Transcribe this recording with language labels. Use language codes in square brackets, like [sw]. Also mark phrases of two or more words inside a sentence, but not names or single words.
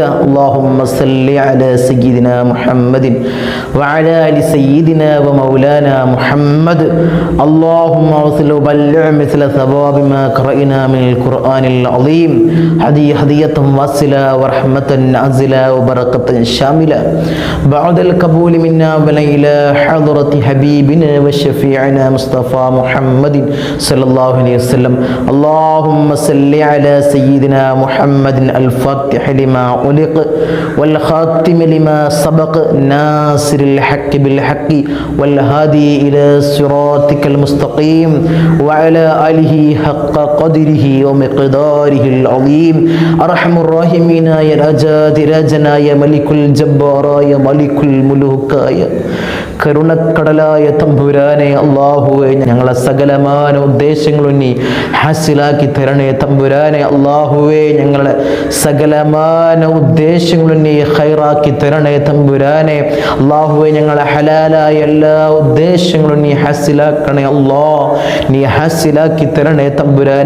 [ar] اللهم صل على سيدنا محمد وعلى آل سيدنا ومولانا محمد. اللهم وصل بلغ مثل ثواب ما قرأنا من القرآن العظيم هدية واصلة ورحمة نازلة وبركة شاملة بعد القبول منا وإلى حضرة حبيبنا وشفيعنا مصطفى محمد صلى الله عليه وسلم. اللهم صل على سيدنا محمد الفاتح لما أغلق والخاتم لما سبق ناصر الحق بالحق والهادي إلى صراطك المستقيم وعلى آله حق قدره ومقداره العظيم. أرحم الراحمين يا രാജാതിരാജനായ يا ملك الجبار يا ملك الملوك يا [ml] കരുണക്കടലായ തമ്പുരാനെ. അല്ലാഹുവേ, ഞങ്ങളെ സകലമാന ഉദ്ദേശങ്ങളും നീ ഹാസിലാക്കി തരണേ തമ്പുരാനെ. അല്ലാഹുവേ, ഞങ്ങളെ സകലമാന ഉദ്ദേശങ്ങളും നീ ഖൈറാക്കി തരണേ തമ്പുരാനെ. അല്ലാഹുവേ, ഞങ്ങളെ ഹലാലായ എല്ലാ ഉദ്ദേശങ്ങളും നീ ഹാസിലാക്കണേ അല്ലാഹ്, നീ ഹാസിലാക്കി തരണേ തമ്പുരാനെ.